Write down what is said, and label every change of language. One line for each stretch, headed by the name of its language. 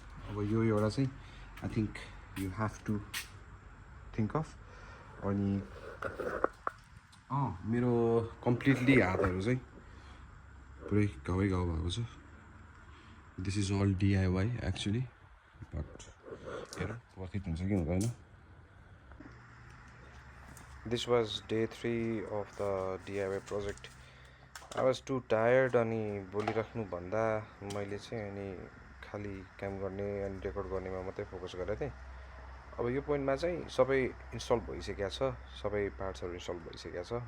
Nepali: अब यो एउटा चाहिँ
English: I think you have to think of.
Nepali: अनि मेरो कम्प्लिटली हातहरू चाहिँ पुरै घाउ भएको छ।
English: this is all DIY actually, but
Nepali: हेरौँ
English: worth it
Nepali: हुन्छ कि हुँदैन।
English: This was day 3 of the DIY project. I was too tired
Nepali: अनि बोलिराख्नु भन्दा मैले चाहिँ अनि खाली काम गर्ने अनि रेकर्ड गर्नेमा मात्रै फोकस गरेको थिएँ। अब यो पोइन्टमा चाहिँ सबै इन्स्टल भइसकेको छ, सबै पार्ट्सहरू इन्स्टल भइसकेको छ।